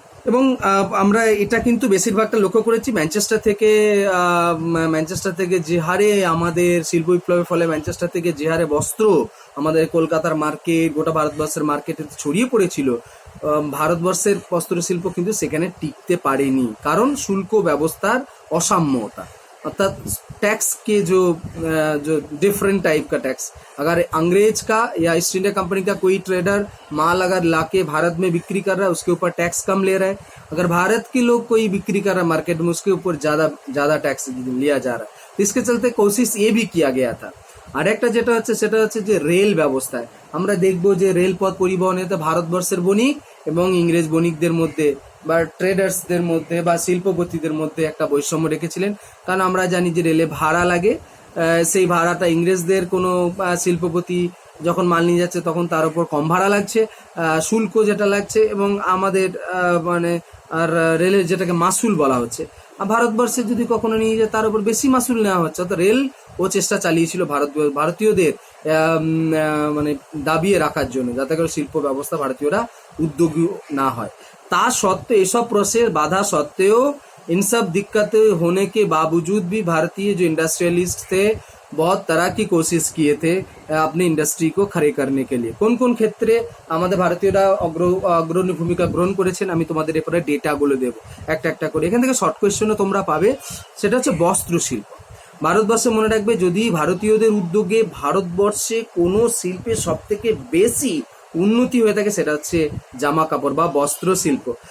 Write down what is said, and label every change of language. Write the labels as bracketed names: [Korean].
[Bangla] এবং আমরা এটা কিন্তু বেশিরভাগটা লক্ষ্য করেছি ম্যানচেস্টার থেকে যে হারে আমাদের শিল্প বিপ্লবের ফলে ম্যানচেস্টার থেকে যে হারে বস্ত্র আমাদের কলকাতার মার্কেট, গোটা ভারতবর্ষের মার্কেটে ছড়িয়ে পড়েছিল, ভারতবর্ষের বস্ত্র শিল্প কিন্তু সেখানে টিকতে পারেনি, কারণ শুল্ক ব্যবস্থার অসাম্যতা। [Hindi] अर्थात टैक्स के जो डिफरेंट टाइप का टैक्स, अगर अंग्रेज का या ईस्ट इंडिया कंपनी का कोई ट्रेडर माल अगर लाके भारत में बिक्री कर रहा है उसके ऊपर टैक्स कम ले रहा है, अगर भारत के लोग कोई बिक्री कर रहा है मार्केट में उसके ऊपर ज़्यादा टैक्स लिया जा रहा है। तो इसके चलते कोशिश ये भी किया गया था। [Bangla] আর একটা যেটা হচ্ছে সেটা হচ্ছে যে রেল ব্যবস্থায় আমরা দেখবো যে রেলপথ পরিবহনেতে ভারতবর্ষের বণিক এবং ইংরেজ বণিকদের মধ্যে বা ট্রেডার্সদের মধ্যে বা শিল্পপতিদের মধ্যে একটা বৈষম্য রেখেছিলেন। কারণ আমরা জানি যে রেলে ভাড়া লাগে, সেই ভাড়াটা ইংরেজদের কোনো শিল্পপতি যখন মাল নিয়ে যাচ্ছে তখন তার উপর কম ভাড়া লাগছে, শুল্ক যেটা লাগছে, এবং আমাদের মানে আর রেলের যেটাকে মাসুল বলা হচ্ছে, ভারতবর্ষে যদি কখনো নিয়ে যায় তার উপর বেশি মাসুল নেওয়া হচ্ছে। অর্থাৎ রেল ও চেষ্টা চালিয়েছিল ভারতীয়দের মানে দাবিয়ে রাখার জন্য, যাতে করে শিল্প ব্যবস্থা ভারতীয়রা উদ্যোগী না হয়। তা সত্ত্বেও এসব প্রসেস [Hindi] बाधा सत्त्वेও इन सब दिक्कतें होने के बावजूद भी भारतीय जो इंडस्ट्रियलिस्ट थे बहुत तरह की कोशिश किए थे अपनी इंडस्ट्री को खड़े करने के लिए। [Bangla] কোন কোন ক্ষেত্রে আমাদের ভারতীয়রা অগ্রণী ভূমিকা গ্রহণ করেছেন আমি তোমাদের এরপরে ডেটাগুলো দেব একটা একটা করে। এখান থেকে শর্ট কোয়েশ্চেনও তোমরা পাবে, সেটা হচ্ছে বস্ত্র শিল্প। ভারতবর্ষে মনে রাখবে, যদি ভারতীয়দের উদ্যোগে ভারতবর্ষে কোনো শিল্পের সব থেকে বেশি উন্নতি হয়ে থাকে সেটা হচ্ছে জামা কাপড় বা বস্ত্র শিল্প।